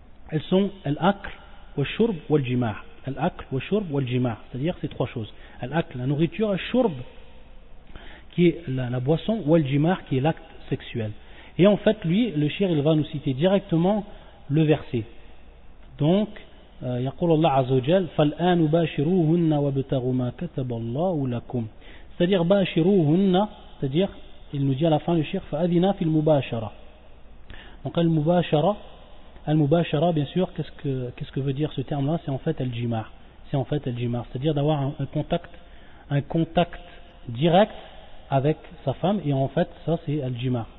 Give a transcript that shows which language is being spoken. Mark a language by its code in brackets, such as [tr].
[fr] Elles sont [ar] al-akl, wa-shurb, wa-jima'. [fr] Al-akl, wa-shurb, wa-jima'. C'est-à-dire ces trois choses. Al-akl, la nourriture, al-shurb, qui est la boisson, ou al-jima'r, qui est l'acte sexuel. Et en fait, lui, le shir, il va nous citer directement le verset. [ar] Donc, يقول الله عز وجل فالآن باشروهن وابتغوا ما كتب الله لكم. [fr] C'est-à-dire باشروهن, c'est-à-dire, il nous dit à la fin le shir, [ar] فأذنا في المباشرة. [fr] Donc al-mubashara, bien sûr, qu'est-ce que veut dire ce terme-là ? C'est en fait al-jima'r. C'est-à-dire d'avoir un contact direct avec sa femme, et en fait ça c'est al-jima'r.